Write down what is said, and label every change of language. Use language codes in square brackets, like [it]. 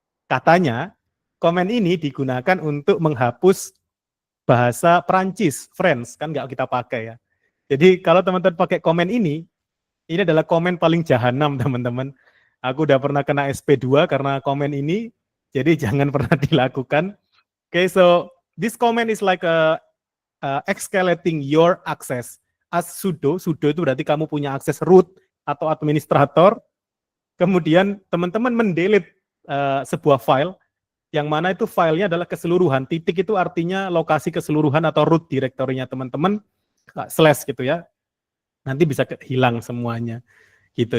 [id] Katanya komen ini digunakan untuk menghapus bahasa Prancis, French, kan nggak kita pakai ya. Jadi kalau teman-teman pakai komen ini adalah komen paling jahanam teman-teman. Aku udah pernah kena SP2 karena komen ini, jadi jangan pernah dilakukan. [en] Okay, so this comment is like escalating your access as sudo. [id] Sudo itu berarti kamu punya akses root atau administrator. Kemudian teman-teman mendelete sebuah file, yang mana itu filenya adalah keseluruhan. Titik itu artinya lokasi keseluruhan atau root direktorinya teman-teman, slash gitu ya. Nanti bisa hilang semuanya gitu.